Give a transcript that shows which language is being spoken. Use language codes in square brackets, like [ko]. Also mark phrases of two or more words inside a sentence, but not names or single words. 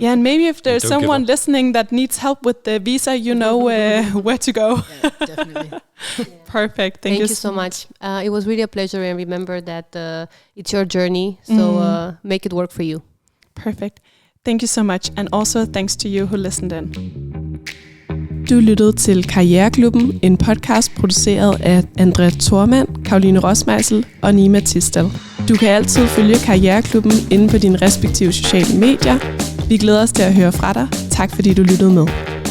[en] Yeah, and maybe if there's someone listening that needs help with the visa, you know where to go. Yeah, definitely. Perfect. Thank you so much. It was really a pleasure, and remember that it's your journey, so make it work for you. Perfect. Thank you so much, and also thanks to you who listened in. [da] Du lyttede til Karriereklubben, en podcast produceret af Andrea Thormand, Karoline Rossmeisl og Nima Tisdal. Du kan altid følge Karriereklubben inde på dine respektive sociale medier. Vi glæder os til at høre fra dig. Tak fordi du lyttede med.